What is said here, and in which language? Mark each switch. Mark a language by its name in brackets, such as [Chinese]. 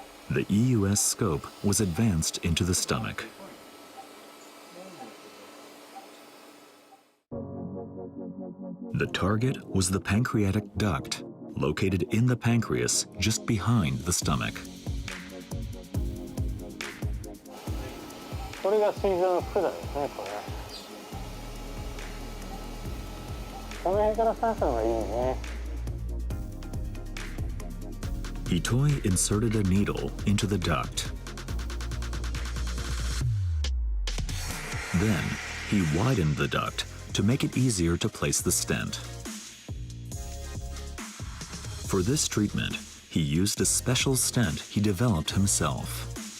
[English] The EUS scope was advanced into the stomach. The target was the pancreatic duct, located in the pancreas just behind the stomach. [Japanese] これが膵臓の管ですね、これ。この辺から刺すのがいいね。 [English] Itoi inserted a needle into the duct. Then, he widened the duct to make it easier to place the stent. For this treatment, he used a special stent he developed himself.